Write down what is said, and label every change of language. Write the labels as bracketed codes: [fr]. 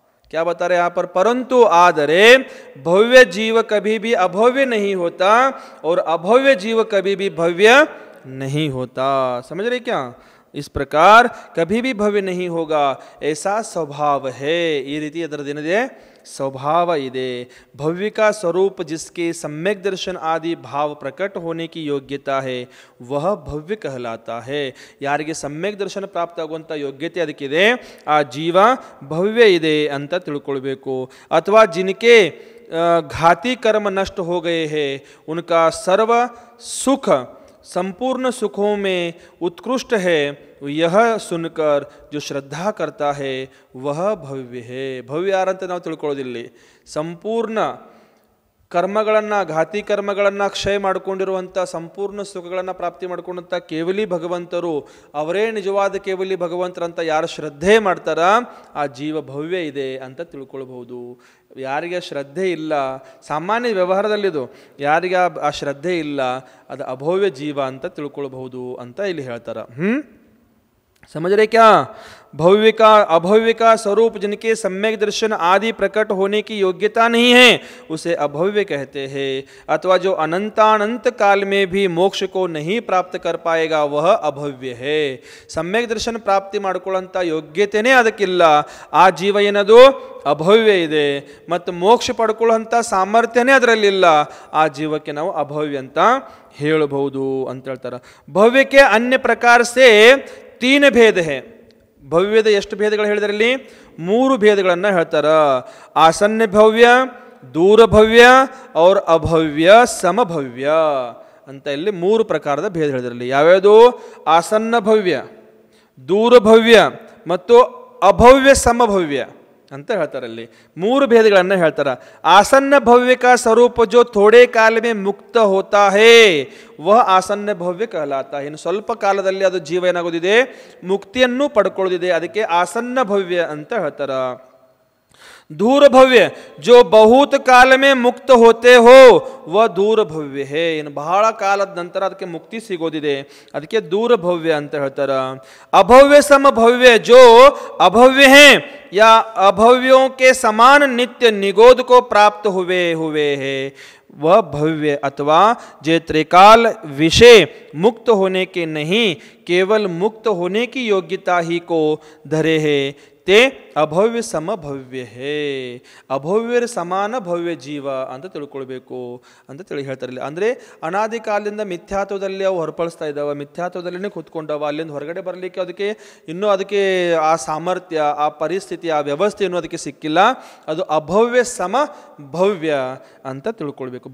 [hi] क्या बता रहे यहां पर, परंतु आदरे भव्य जीव कभी भी अभव्य नहीं होता और अभव्य जीव कभी भी भव्य नहीं होता। समझ रहे क्या? इस प्रकार कभी भी भव्य नहीं होगा, ऐसा स्वभाव है। ये रीति [kn] ಅದರದೇನಿದೆ [hi] स्वभाव [kn] ಇದೆ। [hi] भव्य का स्वरूप जिसके सम्यक दर्शन आदि भाव प्रकट होने की योग्यता है वह भव्य कहलाता है। [kn] ಯಾರಿಗೆ सम्यक दर्शन ಪ್ರಾಪ್ತ ಆಗುವಂತ ಯೋಗ್ಯತೆ ಅದಕ್ಕಿದೆ ಆ ಜೀವ ಭವ್ಯ ಇದೆ ಅಂತ ತಿಳ್ಕೊಳ್ಬೇಕು। ಅಥವಾ [hi] जिनके घाती कर्म नष्ट हो गए हैं उनका सर्व सुख संपूर्ण सुखों में उत्कृष्ट है, यह सुनकर जो श्रद्धा करता है वह भव्य है। [kn] भव्य ಯಾರಂತ ನಾವು ತಿಳ್ಕೊಳ್ಳೋದಿಲ್ಲ। ಸಂಪೂರ್ಣ ಕರ್ಮಗಳನ್ನು, ಘಾತಿ ಕರ್ಮಗಳನ್ನು ಕ್ಷಯ ಮಾಡಿಕೊಂಡಿರುವಂಥ, ಸಂಪೂರ್ಣ ಸುಖಗಳನ್ನು ಪ್ರಾಪ್ತಿ ಮಾಡಿಕೊಂಡಂಥ ಕೇವಲಿ ಭಗವಂತರು, ಅವರೇ ನಿಜವಾದ ಕೇವಲಿ ಭಗವಂತರಂತ ಯಾರು ಶ್ರದ್ಧೆ ಮಾಡ್ತಾರ ಆ ಜೀವ ಭವ್ಯ ಇದೆ ಅಂತ ತಿಳ್ಕೊಳ್ಬಹುದು। ಯಾರಿಗೆ ಶ್ರದ್ಧೆ ಇಲ್ಲ, ಸಾಮಾನ್ಯ ವ್ಯವಹಾರದಲ್ಲಿದು ಯಾರಿಗೆ ಆ ಶ್ರದ್ಧೆ ಇಲ್ಲ ಅದು ಅಭವ್ಯ ಜೀವ ಅಂತ ತಿಳ್ಕೊಳ್ಬಹುದು ಅಂತ ಇಲ್ಲಿ ಹೇಳ್ತಾರೆ। [hi] समझ रहे क्या? भव्य का अभव्य का स्वरूप जिनके सम्यक दर्शन आदि प्रकट होने की योग्यता नहीं है उसे अभव्य कहते हैं। अथवा जो अनंतानंत काल में भी मोक्ष को नहीं प्राप्त कर पाएगा वह अभव्य है। [kn] सम्यक दर्शन प्राप्ति ಮಾಡಿಕೊಳ್ಳುವಂತ ಯೋಗ್ಯತೆನೇ ಅದಕ್ಕಿಲ್ಲ ಆ ಜೀವ ಏನದು ಅಭವ್ಯ ಇದೆ, ಮತ್ತು ಮೋಕ್ಷ ಪಡ್ಕೊಳ್ಳುವಂತ ಸಾಮರ್ಥ್ಯನೇ ಅದರಲ್ಲಿಲ್ಲ, ಆ ಜೀವಕ್ಕೆ ನಾವು ಅಭವ್ಯ ಅಂತ ಹೇಳಬಹುದು ಅಂತ ಹೇಳ್ತಾರೆ। ಭವ್ಯಕ್ಕೆ [hi] अन्य प्रकार से 3 भेद है। [kn] ಭವ್ಯದ ಎಷ್ಟು ಭೇದಗಳು ಹೇಳಿದರಲ್ಲಿ 3 ಭೇದಗಳನ್ನು ಹೇಳ್ತಾರೆ। ಆಸನ್ನ ಭವ್ಯ, ದೂರಭವ್ಯ [hi] ಔರ್ [kn] ಅಭವ್ಯ ಸಮಭವ್ಯ ಅಂತ ಇಲ್ಲಿ ಮೂರು ಪ್ರಕಾರದ ಭೇದ ಹೇಳಿದ್ರಲ್ಲಿ. ಯಾವ್ಯಾವುದು? ಆಸನ್ನ ಭವ್ಯ, ದೂರಭವ್ಯ ಮತ್ತು ಅಭವ್ಯ ಸಮಭವ್ಯ ಅಂತ ಹೇಳ್ತಾರೆ. ಅಲ್ಲಿ ಮೂರು ಭೇದಗಳನ್ನು ಹೇಳ್ತಾರೆ. ಆಸನ್ನ ಭವ್ಯ [hi] का स्वरूप जो थोड़े काल में मुक्त होता है वह ಆಸನ್ನ ಭವ್ಯ कहलाता है. [kn] ಇನ್ನು ಸ್ವಲ್ಪ ಕಾಲದಲ್ಲಿ ಅದು ಜೀವ ಏನಾಗೋದಿದೆ, ಮುಕ್ತಿಯನ್ನು ಪಡ್ಕೊಳ್ಳೋದಿದೆ, ಅದಕ್ಕೆ ಆಸನ್ನ ಭವ್ಯ ಅಂತ ಹೇಳ್ತಾರೆ. [hi] दूर भव्य जो बहुत काल में मुक्त होते हो वह दूर भव्य है. [kn] ಇನ್ನು ಬಹಳ ಕಾಲದ ನಂತರ ಅದಕ್ಕೆ ಮುಕ್ತಿ ಸಿಗೋದಿದೆ, ಅದಕ್ಕೆ दूर भव्य ಅಂತ ಹೇಳ್ತಾರೆ. [hi] अभव्य समभव्य जो अभव्य हैं या अभव्यों के समान नित्य निगोद को प्राप्त हुए हैं वह भव्य अथवा जे त्रिकाल विषय मुक्त होने के नहीं केवल मुक्त होने की योग्यता ही को धरे है ते [kn] ಅಭವ್ಯ ಸಮಭವ್ಯ [hi] ಹೇ. [kn] ಅಭವ್ಯರ ಸಮಾನ ಭವ್ಯ ಜೀವ ಅಂತ ತಿಳ್ಕೊಳ್ಬೇಕು ಅಂತ ತಿಳಿ ಹೇಳ್ತಾರೆ. ಅಂದರೆ ಅನಾದಿ ಕಾಲದಿಂದ ಮಿಥ್ಯಾತ್ವದಲ್ಲಿ ಅವು ಹೊರಪಡಿಸ್ತಾ ಇದ್ದಾವೆ, ಮಿಥ್ಯಾತ್ವದಲ್ಲೇ ಕೂತ್ಕೊಂಡವ, ಅಲ್ಲಿಂದ ಹೊರಗಡೆ ಬರಲಿಕ್ಕೆ ಅದಕ್ಕೆ ಆ ಸಾಮರ್ಥ್ಯ, ಆ ಪರಿಸ್ಥಿತಿ, ಆ ವ್ಯವಸ್ಥೆ ಏನೂ ಅದಕ್ಕೆ ಸಿಕ್ಕಿಲ್ಲ. ಅದು ಅಭವ್ಯ ಸಮ ಭವ್ಯ ಅಂತ ತಿಳ್ಕೊಳ್ಬೇಕು.